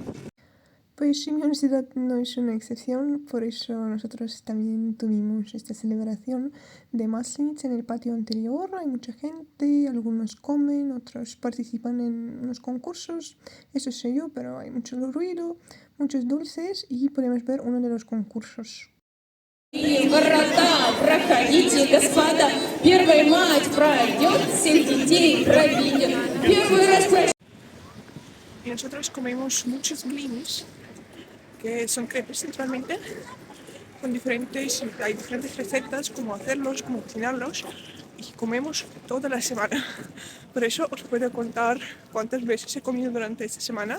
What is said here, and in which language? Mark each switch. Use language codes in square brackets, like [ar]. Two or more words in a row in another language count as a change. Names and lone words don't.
[es] Pues mi universidad no es una excepción, por eso nosotros también tuvimos esta celebración de Maslenitsa en el patio anterior. Hay mucha gente, algunos comen, otros participan en unos concursos, eso sé yo, pero hay mucho ruido, muchos dulces y podemos ver uno de los concursos. [ru] И ворота, проходите, господа, первая мать пройдет, всех детей провидит. Первый раз [es] Y nosotros comemos muchos blinis, que son crepes centralmente, con hay diferentes recetas, cómo hacerlos, cómo cocinarlos, y comemos toda la semana. Por eso os puedo contar cuántas veces he comido durante esta semana.